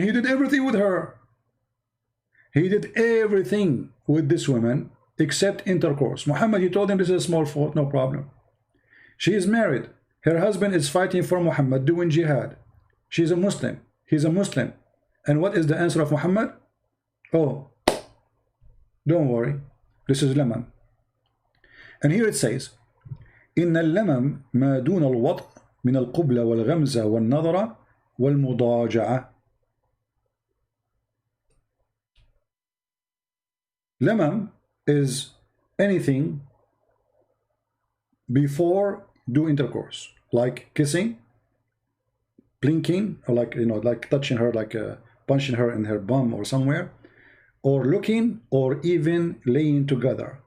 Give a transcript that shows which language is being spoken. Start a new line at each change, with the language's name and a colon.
English: He did everything with her. He did everything with this woman except intercourse. Muhammad, he told him this is a small fault, no problem. She is married. Her husband is fighting for Muhammad, doing jihad. She's a Muslim. He's a Muslim. And what is the answer of Muhammad? Oh, don't worry. This is Lamam. And here it says,
Arabic: إن اللمم ما دون الوطء من القبلة والغمزة والنظرة والمضاجعة.
English: Lamam is anything before do intercourse, like kissing, blinking, or like, you know, like touching her, like punching her in her bum or somewhere, or looking, or even laying together.